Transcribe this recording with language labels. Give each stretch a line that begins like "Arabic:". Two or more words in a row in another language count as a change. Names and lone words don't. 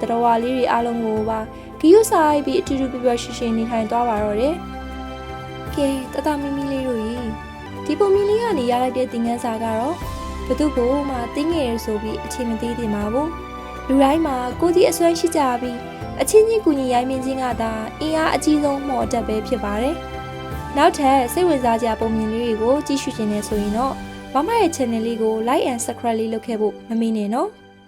Burmese: ရဝါလေးတွေအားလုံးကိုပါဂီယုဆိုင်ပြီးအထူးထူးပျော်ပျော်ရွှင်ရွှင်နေထိုင်သွားပါတော့တယ်။ကဲတတမီမီလေးတို့ရေဒီပုံမီလေးကနေရလိုက်တဲ့သင်ခန်းစာကတော့ဘသူ့ကိုမှတင်းငယ်ရဆိုပြီးအချိန်မသေးသေးပါဘူး။လူတိုင်းမှာကိုယ်စီအစွမ်းရှိကြပြီးအချင်းချင်းကူညီရိုင်းမင်းချင်းကသာအင်အားအကြီးဆုံးမှော်တက်ပဲဖြစ်ပါတယ်။နောက်ထပ်စိတ်ဝင်စားစရာပုံမြင်လေးတွေကိုကြည့်ရှုနေဆိုရင်တော့မမရဲ့ channel လေးကို
English: like and subscribe
Burmese: လေးလုပ်ခဲ့ဖို့မမေ့နဲ့နော်။